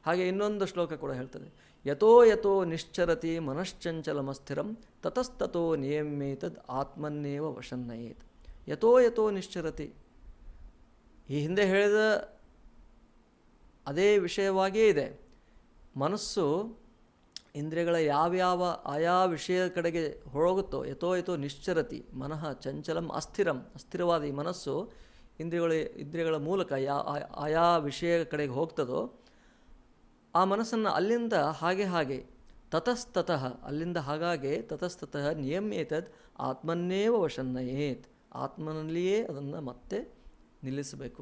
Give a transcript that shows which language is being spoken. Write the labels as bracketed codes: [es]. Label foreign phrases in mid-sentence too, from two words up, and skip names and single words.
[kn] ಹಾಗೆ ಇನ್ನೊಂದು ಶ್ಲೋಕ ಕೂಡ ಹೇಳ್ತದೆ, [sa] ಯಥೋ ಯಥೋ ನಿಶ್ಚರತಿ ಮನಶ್ಚಂಚಲಮಸ್ಥಿರಂ ತತಸ್ತತೋ ನಿಯಮ್ಯೇತದ್ ಆತ್ಮನ್ನೇವ ವಶನ್ನಯೇತ್. ಯಥೋ ಯಥೋ ನಿಶ್ಚರತಿ, [kn] ಈ ಹಿಂದೆ ಹೇಳಿದ ಅದೇ ವಿಷಯವಾಗಿಯೇ ಇದೆ. ಮನಸ್ಸು ಇಂದ್ರಿಯಗಳ ಯಾವ್ಯಾವ ಆಯಾ ವಿಷಯದ ಕಡೆಗೆ ಹೋಗುತ್ತೋ, [sa] ಯಥೋ ಯಥೋ ನಿಶ್ಚರತಿ ಮನಃ ಚಂಚಲಂ ಅಸ್ಥಿರಂ, [kn] ಅಸ್ಥಿರವಾದ ಈ ಮನಸ್ಸು ಇಂದ್ರಿಯಗಳ ಮೂಲಕ ಆಯಾ ವಿಷಯ ಕಡೆಗೆ ಹೋಗ್ತದೋ ಆ ಮನಸ್ಸನ್ನು ಅಲ್ಲಿಂದ ಹಾಗೆ ತತಸ್ತತಃ, ಅಲ್ಲಿಂದ ಹಾಗಾಗಿ [sa] ತತಸ್ತತಃ ನಿಯಮ್ಯೇತದ್ ಆತ್ಮನ್ನೇವ ವಶನ್ನಯೇತ್, [kn] ಆತ್ಮನಲ್ಲಿಯೇ ಅದನ್ನು ಮತ್ತೆ ನಿಲ್ಲಿಸಬೇಕು.